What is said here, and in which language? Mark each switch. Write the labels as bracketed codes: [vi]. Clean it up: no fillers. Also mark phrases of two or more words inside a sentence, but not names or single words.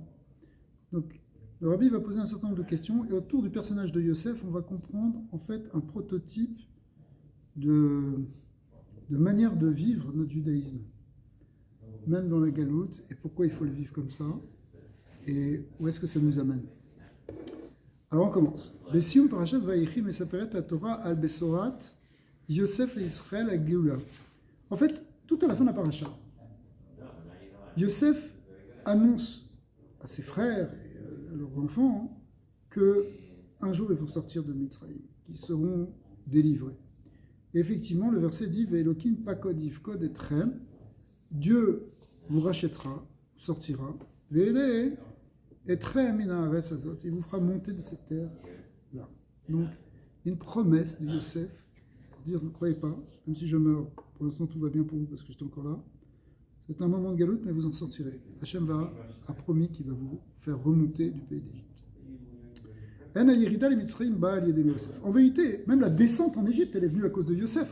[fr] Donc le Rabbi va poser un certain nombre de questions, et autour du personnage de Yosef, on va comprendre en fait un prototype de manière de vivre notre judaïsme, même dans la galoute, et pourquoi il faut le vivre comme ça, et où est-ce que ça nous amène. Alors on commence. [he] בסיום פרשת ויחי מספרת התורה על בשורת יוסף לישראל à Géoula. [fr] En fait, tout à la fin de la paracha, Yosef annonce à ses frères et à leurs enfants qu'un jour ils vont sortir de Mitzrayim, qu'ils seront délivrés. Et effectivement, le verset dit [he] ואלוקים פקוד יפקוד אתכם, [fr] Dieu vous rachètera, sortira, [he] והעלה אתכם מן הארץ הזאת, [fr] il vous fera monter de cette terre-là. Donc, une promesse de Yosef, pour dire ne croyez pas, même si je meurs, pour l'instant tout va bien pour vous parce que j'étais encore là. C'est un moment de galoute, mais vous en sortirez. Hachem a promis qu'il va vous faire remonter du pays d'Égypte. En vérité, même la descente en Égypte, elle est venue à cause de Yosef.